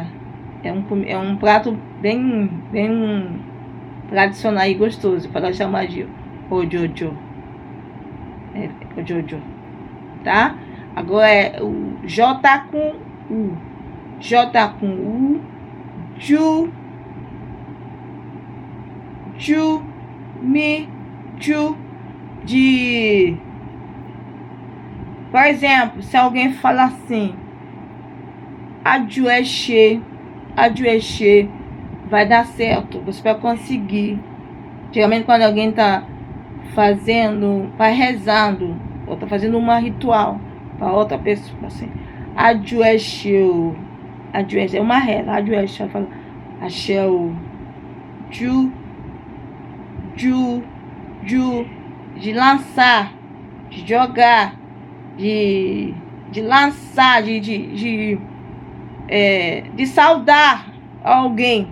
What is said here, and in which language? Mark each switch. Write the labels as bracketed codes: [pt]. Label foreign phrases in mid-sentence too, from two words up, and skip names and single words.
[pt] É um prato bem tradicional e gostoso, para chamar de ojojo. Ojojo. Tá? Agora é o J com U. J com U. Ju. Mi. Ju. De... Por exemplo, se alguém falar assim, ajueche, vai dar certo, você vai conseguir. Geralmente quando alguém tá rezando, ou tá fazendo uma ritual para outra pessoa, assim, ajueche, é uma reza, ajueche, ela fala, axéu, ju, de lançar, de jogar, de lançar, de saudar alguém.